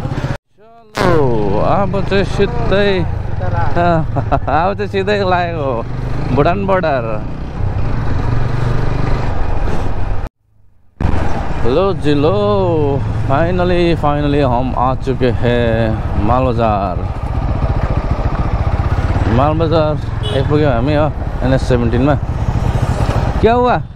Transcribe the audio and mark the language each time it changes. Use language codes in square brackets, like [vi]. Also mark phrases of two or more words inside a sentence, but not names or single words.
[ne] अब चाहिँ सिधै लागेको भुटान बोर्डर [hi] लो जी लो फाइनली हम आ चुके हैं माल बजार [ne] आइपुग्यो हामी हो [hi] NS17 में क्या हुआ